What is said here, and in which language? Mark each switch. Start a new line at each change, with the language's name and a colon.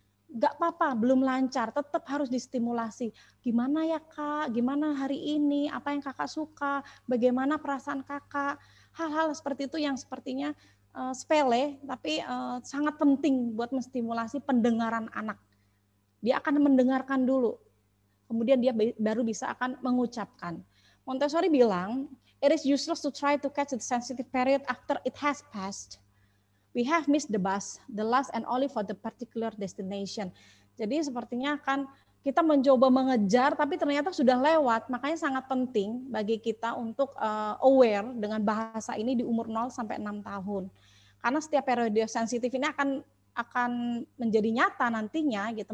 Indonesian: Gak apa-apa, belum lancar, tetap harus distimulasi. Gimana ya Kak, gimana hari ini, apa yang Kakak suka, bagaimana perasaan Kakak. Hal-hal seperti itu yang sepertinya sepele, tapi sangat penting buat menstimulasi pendengaran anak. Dia akan mendengarkan dulu, kemudian dia baru bisa akan mengucapkan.
English: Montessori bilang, it is useless to try to catch the sensitive period after it has passed. We have missed the bus, the last and only for the particular destination.
Indonesian: Jadi sepertinya kan kita mencoba mengejar, tapi ternyata sudah lewat. Makanya sangat penting bagi kita untuk aware dengan bahasa ini di umur 0-6 tahun. Karena setiap periode sensitif ini akan menjadi nyata nantinya, gitu.